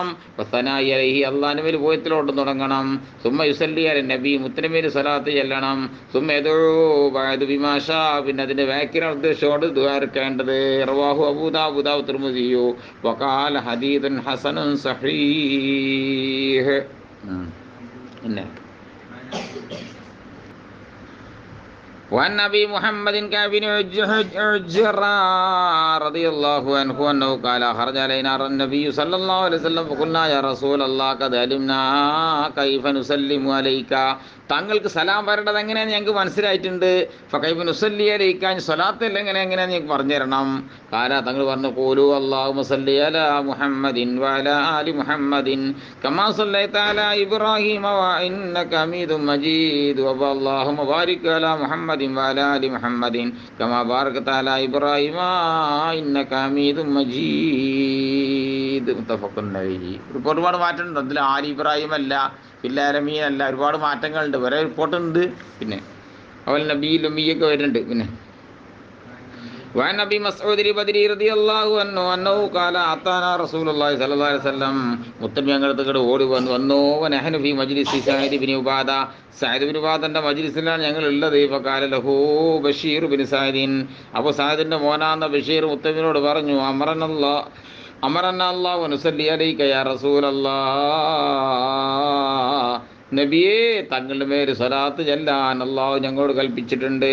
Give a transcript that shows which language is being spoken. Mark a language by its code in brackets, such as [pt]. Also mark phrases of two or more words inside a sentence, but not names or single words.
[ar] وثناء عليه, [ml] അല്ലാഹുവിന്റെ മേൽ പോയത്തിലോട്ട് തുടങ്ങണം. [ar] ثم يصلي على النبي, [ml] മുത്തനബിയിൽ സ്വലാത്ത് ചെല്ലണം. [ar] ثم يدعو بعد بما شاء, [ml] പിന്നെ അതിന്റെ വ്യാഖ്യാന ഉദ്ദേശത്തോട് ദുആ ഇറക്കേണ്ടത്. [ar] رواه أبو داود والترمذي وقال حديث حسن صحيح. പിന്നെ وعن أبي محمد كعب بن عجرة رضي الله عنه أنه قال خرج علينا النبي صلى الله عليه وسلم فقلنا يا رسول الله قد علمنا كيف نسلم عليك, [ml] താങ്കൾക്ക് സലാം വരേണ്ടത് എങ്ങനെയാണെന്ന് ഞങ്ങൾക്ക് മനസ്സിലായിട്ടുണ്ട്. [ar] فكيف نصلي عليك, [ml] സ്വലാത്തിൽ എങ്ങനെയാണെന്ന് ഞങ്ങൾക്ക് പറഞ്ഞു തരണം. [ar] കാല, [ml] തങ്ങൾ പറഞ്ഞു [ar] قولوا اللهم صل على محمد وعلى آل محمد كما صليت على إبراهيم إنك حميد مجيد واللهم بارك على محمد وعلى آل محمد كما باركت على إبراهيم إنك حميد مجيد. متفق عليه. [ml] ഒരുപാട് മാറ്റമുണ്ട്. അതിൽ ആലി ഇബ്രാഹിം അല്ല, ഫില്ലാലമീൻ അല്ല, ഒരുപാട് മാറ്റങ്ങളുണ്ട്. ഒരേ റിപ്പോർട്ടുണ്ട്. പിന്നെ അവൽ നബിയിൽ ഉമ്മിയൊക്കെ വരുന്നുണ്ട്. [ar] പിന്നെ وعن أبي مسعود البدري رضي الله عنه أنه قال أتانا رسول الله صلى الله عليه وسلم, [ml] മുത്തനബി ഞങ്ങളുടെ ഓടി വന്നു. [ar] ونحن في مجلس سعد بن عبادة, [ml] സഅദ് ഇബ്നു ഉബാദന്റെ മജ്ലിസിലാണ് ഞങ്ങൾ ഉള്ളത്. [ar] فقال له بشير بن سعد, [ml] അപ്പോൾ സഅദിന്റെ മോനാന്ന ബഷീർ മുത്തനബിയോട് പറഞ്ഞു [ar] أمرنا ونصلي عليك يا رسول الله, [ml] നബിയേ തങ്ങളുടെ മേൽ സ്വലാത്ത് ചെല്ലാൻ അല്ലാഹു ഞങ്ങളോട് കൽപ്പിച്ചിട്ടുണ്ട്.